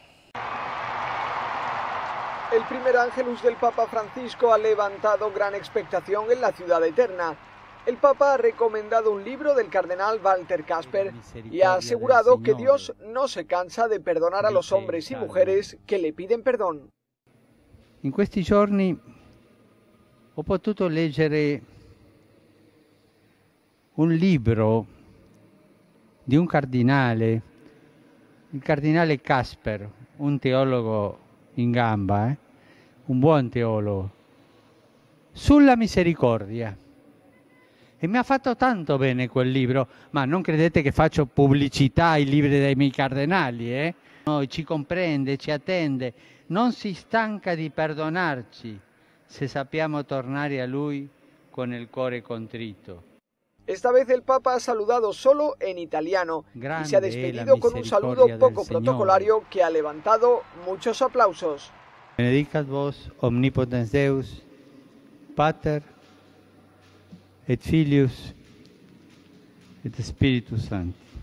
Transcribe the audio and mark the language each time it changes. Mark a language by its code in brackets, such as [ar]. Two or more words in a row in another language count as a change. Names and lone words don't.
[es] El primer Ángelus del Papa Francisco ha levantado gran expectación en la ciudad eterna. El Papa ha recomendado un libro del cardenal Walter Kasper y ha asegurado que Dios no se cansa de perdonar a los hombres y mujeres que le piden perdón. [it] In questi giorni ho potuto leggere un libro di un cardinale, il cardinale Kasper, un teologo in gamba, un buon teologo, sulla misericordia. E mi ha fatto tanto bene quel libro, ma non credete che faccio pubblicità ai libri dei miei cardenali, Noi ci comprende, ci attende, non si stanca di perdonarci se sappiamo tornare a Lui con il cuore contrito. [es] Esta vez el Papa ha saludado solo en italiano y se ha despedido con un saludo poco protocolario que ha levantado muchos aplausos. [la] Benedicat vos omnipotens Deus, Pater, et Filius, et Spiritus Sanctus.